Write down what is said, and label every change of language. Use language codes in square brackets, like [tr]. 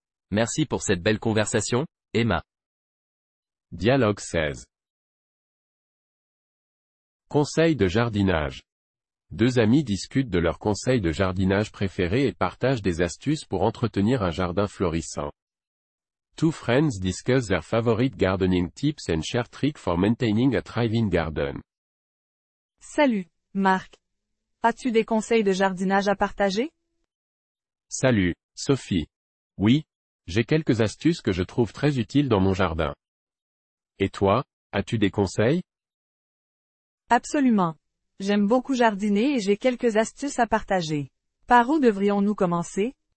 [fr] Merci pour cette belle conversation, Emma. Dialogue 16. Conseil de jardinage. Deux amis discutent de leurs conseils de jardinage préférés et partagent des astuces pour entretenir un jardin florissant. [en] Two friends discuss their favorite gardening tips and share tricks for maintaining a thriving garden. [fr] Salut, Marc. As-tu des conseils de jardinage à partager? Salut, Sophie. Oui, j'ai quelques astuces que je trouve très utiles dans mon jardin. Et toi, as-tu des conseils? Absolument. J'aime beaucoup jardiner et j'ai quelques astuces à partager. Par où devrions-nous commencer?